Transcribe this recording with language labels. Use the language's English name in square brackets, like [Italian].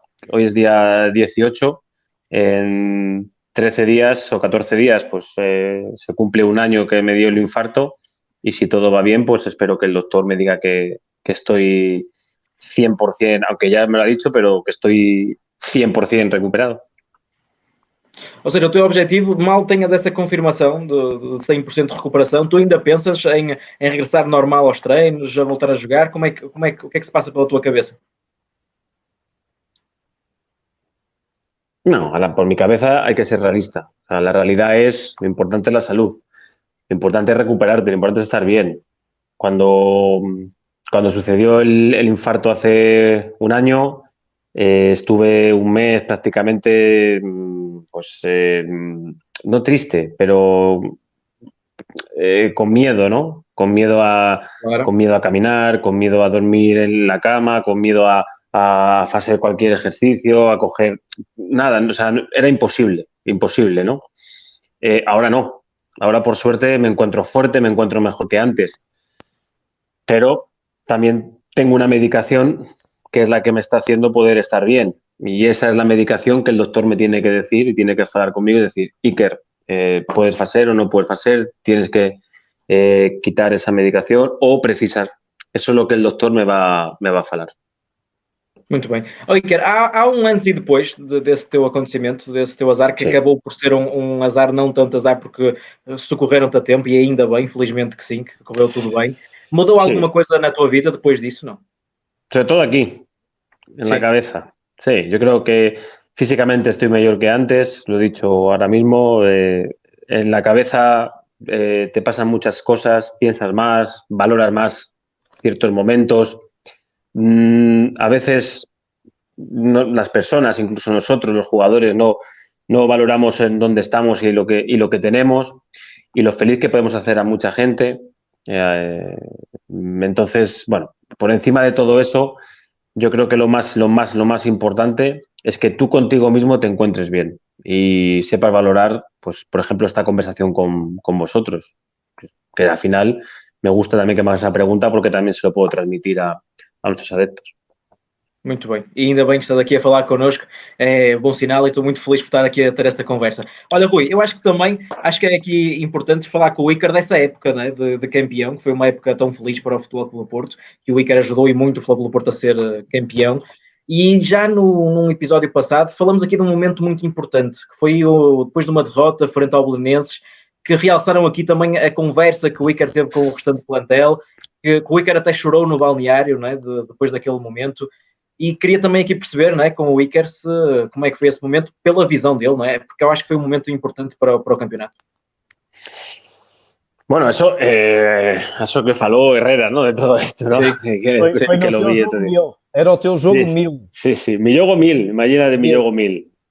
[Spanish] Hoy es día 18, en 13 días o 14 días pues se cumple un año que me dio el infarto y si todo va bien pues espero que el doctor me diga que estoy 100%, aunque ya me lo ha dicho, pero que estoy 100% recuperado. [Portuguese] Ou seja, o teu objetivo, mal tenhas essa confirmação de 100% de recuperação, tu ainda pensas em regressar normal aos treinos, a voltar a jogar? O que é que se passa pela tua cabeça? [Spanish] No, por mi cabeza hay que ser realista. O sea, la realidad es, lo importante es la salud, lo importante es recuperarte, lo importante es estar bien. Cuando sucedió el infarto hace un año, estuve un mes prácticamente, pues, no triste, pero con miedo, ¿no? [Portuguese] Claro. [Spanish] Con miedo a caminar, con miedo a dormir en la cama, con miedo a hacer cualquier ejercicio, a coger nada, o sea, era imposible, ¿no? Ahora no, ahora por suerte me encuentro fuerte, me encuentro mejor que antes, pero también tengo una medicación que es la que me está haciendo poder estar bien, y esa es la medicación que el doctor me tiene que decir y tiene que hablar conmigo y decir, Iker, puedes hacer o no puedes hacer, tienes que quitar esa medicación o precisar. Eso es lo que el doctor me va a falar. [Portuguese] Muito bem. Iker, há um antes e depois desse teu acontecimento, desse teu azar, que Sim. acabou por ser um azar, não tanto azar, porque socorreram-te a tempo, e ainda bem, felizmente que sim, que correu tudo bem. Mudou [Spanish] Sí. [Portuguese] alguma coisa na tua vida depois disso, não? [Spanish] Sobre todo aquí, en Sí. la cabeza. Sí, yo creo que físicamente estoy mejor que antes, lo he dicho ahora mismo. En la cabeza te pasan muchas cosas, piensas más, valoras más ciertos momentos. A veces las personas, incluso nosotros, los jugadores, no valoramos en dónde estamos y lo que tenemos y lo feliz que podemos hacer a mucha gente. Entonces, bueno, por encima de todo eso, yo creo que lo más importante es que tú contigo mismo te encuentres bien y sepas valorar, pues, por ejemplo, esta conversación con vosotros, que al final me gusta también que me hagas esa pregunta porque también se lo puedo transmitir a nuestros adeptos. [Portuguese] Muito bem, e ainda bem que estás aqui a falar connosco, é bom sinal e estou muito feliz por estar aqui a ter esta conversa. Olha, Rui, eu acho que é aqui importante falar com o Iker dessa época, né, de campeão, que foi uma época tão feliz para o Futebol Clube do Porto, que o Iker ajudou e muito o Futebol Clube do Porto a ser campeão. E já num episódio passado falamos aqui de um momento muito importante, que foi depois de uma derrota frente ao Belenenses, que realçaram aqui também a conversa que o Iker teve com o restante plantel, que o Iker até chorou no balneário, né, depois daquele momento. E queria também aqui perceber, não é, com o Iker, como é que foi esse momento, pela visão dele, não é? Porque eu acho que foi um momento importante para o campeonato. [Spanish] Bueno, eso que faló Herrera, ¿no? De todo esto, ¿no? Sí. Que lo vi. [Portuguese] Era o teu jogo 1000. [Spanish] Sí, mi jogo 1000, imagínate mi jogo 1000.